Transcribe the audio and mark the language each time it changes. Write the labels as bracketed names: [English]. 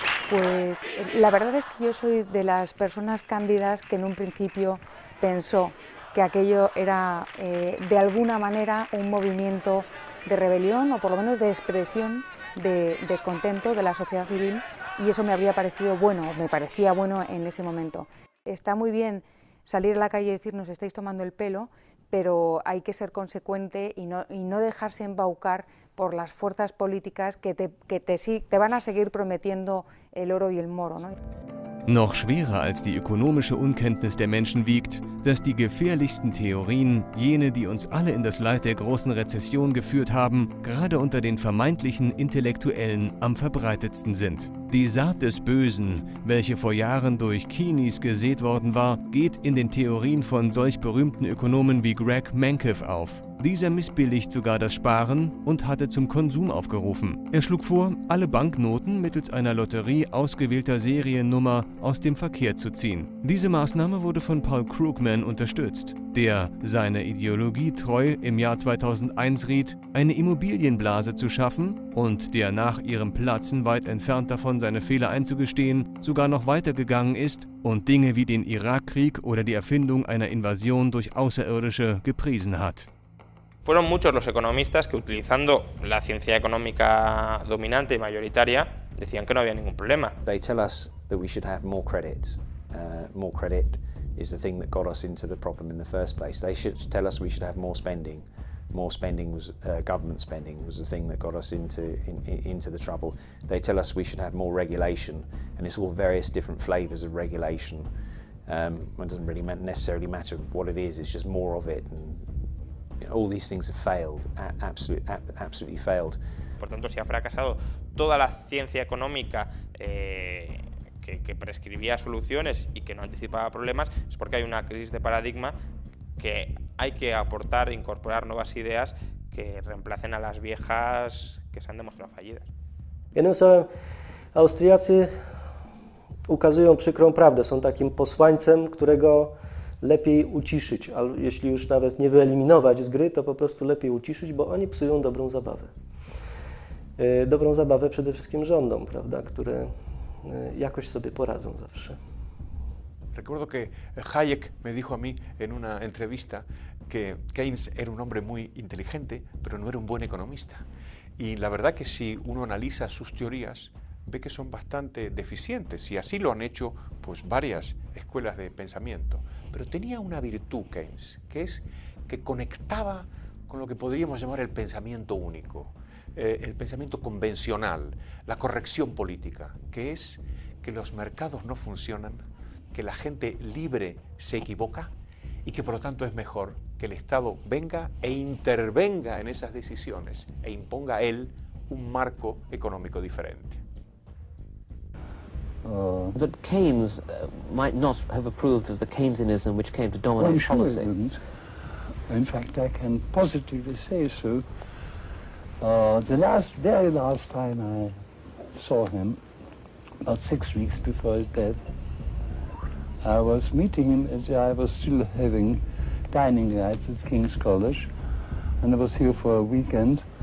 [Spanish] Pues la verdad es que yo soy de las personas cándidas que en un principio pensó que aquello era de alguna manera un movimiento de rebelión o por lo menos de expresión de descontento de la sociedad civil, y eso me habría parecido bueno, me parecía bueno en ese momento. Está muy bien salir a la calle y decir nos estáis tomando el pelo, pero hay que ser consecuente y no dejarse embaucar por las fuerzas políticas que te van a seguir prometiendo el oro y el moro, ¿no? [German] Noch schwerer als die ökonomische Unkenntnis der Menschen wiegt, dass die gefährlichsten Theorien, jene, die uns alle in das Leid der großen Rezession geführt haben, gerade unter den vermeintlichen Intellektuellen am verbreitetsten sind. Die Saat des Bösen, welche vor Jahren durch Keynes gesät worden war, geht in den Theorien von solch berühmten Ökonomen wie Greg Mankiw auf. Dieser missbilligt sogar das Sparen und hatte zum Konsum aufgerufen. Er schlug vor, alle Banknoten mittels einer Lotterie ausgewählter Seriennummer aus dem Verkehr zu ziehen. Diese Maßnahme wurde von Paul Krugman unterstützt, der seiner Ideologie treu im Jahr 2001 riet, eine Immobilienblase zu schaffen und der nach ihrem Platzen weit entfernt davon, seine Fehler einzugestehen, sogar noch weitergegangen ist und Dinge wie den Irakkrieg oder die Erfindung einer Invasion durch Außerirdische gepriesen hat. [Spanish] Fueron muchos los economistas que, utilizando la ciencia económica dominante y mayoritaria, decían que no había ningún problema. [English] They tell us that we should have more credit. More credit is the thing that got us into the problem in the first place. They should tell us we should have more spending. More spending was government spending was the thing that got us into the trouble. They tell us we should have more regulation, and it's all various different flavors of regulation. It doesn't really necessarily matter what it is. It's just more of it. And, all these things have failed, absolutely failed. [Spanish] Por tanto, si ha fracasado toda la ciencia económica que prescribía soluciones y que no anticipaba problemas, es porque hay una crisis de paradigma que hay que aportar, incorporar nuevas ideas que reemplacen a las viejas que se han demostrado fallidas. [Polish] Jednym słowem, Austriacy ukazują przykrą prawdę, są takim posłańcem, którego lepiej uciszyć, ale jeśli już nawet nie wyeliminować z gry, to po prostu lepiej uciszyć, bo oni psują dobrą zabawę. Dobrą zabawę przede wszystkim rządom, prawda, które jakoś sobie poradzą zawsze. [Spanish] Recuerdo que Hayek me dijo a mí en una entrevista que Keynes era un hombre muy inteligente, pero no era un buen economista. Y la verdad que si uno analiza sus teorías, ve que son bastante deficientes, y así lo han hecho pues varias escuelas de pensamiento. Pero tenía una virtud Keynes, que es que conectaba con lo que podríamos llamar el pensamiento único, el pensamiento convencional, la corrección política, que es que los mercados no funcionan, que la gente libre se equivoca y que por lo tanto es mejor que el Estado venga e intervenga en esas decisiones e imponga a él un marco económico diferente. [English] But Keynes might not have approved of the Keynesianism which came to dominate policy. I didn't. In fact, I can positively say so. The very last time I saw him, about 6 weeks before his death, I was meeting him as I was still having dining rights at King's College, and I was here for a weekend,